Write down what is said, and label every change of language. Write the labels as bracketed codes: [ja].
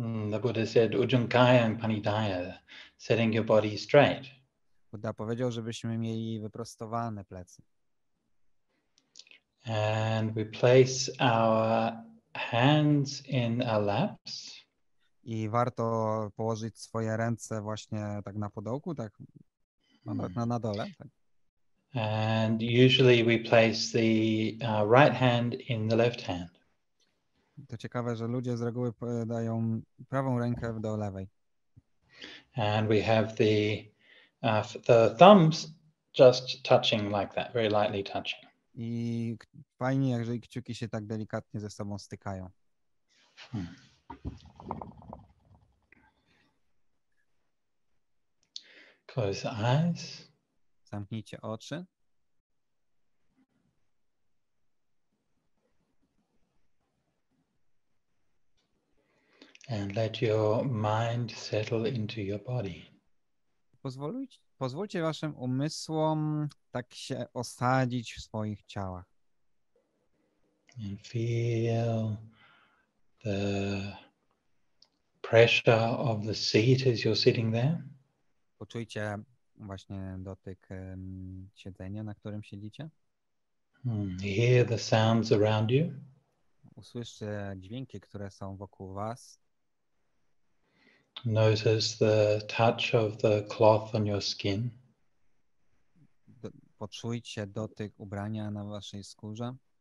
[en] The Buddha said, Ujjankayang panidaya, setting your body straight. [pl] Buddha powiedział, żebyśmy mieli wyprostowane plecy. [en] And we place our hands in our laps. [pl] I warto położyć swoje ręce właśnie tak na podołku, tak na dole. Tak. [en] And usually we place the right hand in the left hand. [pl] To ciekawe, że ludzie z reguły dają prawą rękę do lewej. [en] And we have the thumbs just touching like that, very lightly touching. [pl] I fajnie, jeżeli kciuki się tak delikatnie ze sobą stykają. [en] Close the eyes. [pl] Zamknijcie oczy. [en] And let your mind settle into your body. [pl] Pozwólcie waszym umysłom tak się osadzić w swoich ciałach. [en] And feel the pressure of the seat as you're sitting there. [pl] Poczujcie właśnie dotyk siedzenia, na którym siedzicie. [en] Hear the sounds around you. [pl] Usłyszcie dźwięki, które są wokół was. [en] Notice the touch of the cloth on your skin. [pl] Poczujcie dotyk ubrania na waszej skórze.